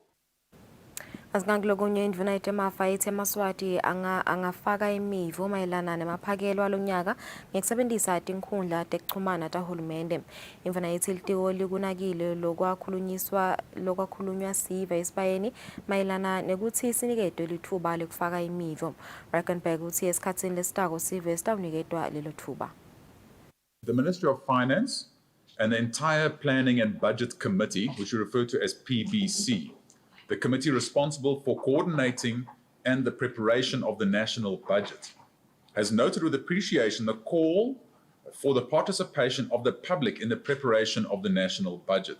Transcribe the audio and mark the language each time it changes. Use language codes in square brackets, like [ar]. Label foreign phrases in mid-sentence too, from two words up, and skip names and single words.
[ss] Asikangulokunye indvuna itemafa ithi eMaswati angafaka imivo mayelana nemaphakelo alonyaka ngekusebenzisa tinkhundla tekuchumana tahulumende. Indvuna ithi litiko likunakile lokwakhulunywa sive esibayeni mayelana nekuthi siniketwe lithuba lekufaka imivo. Reckenberg uthi esikhatsini lesitako sive sitawuniketwa lelo thuba. [en] The Ministry of Finance and the entire Planning and Budget Committee, which we refer to as PBC, the committee responsible for coordinating and the preparation of the national budget, has noted with appreciation the call for the participation of the public in the preparation of the national budget.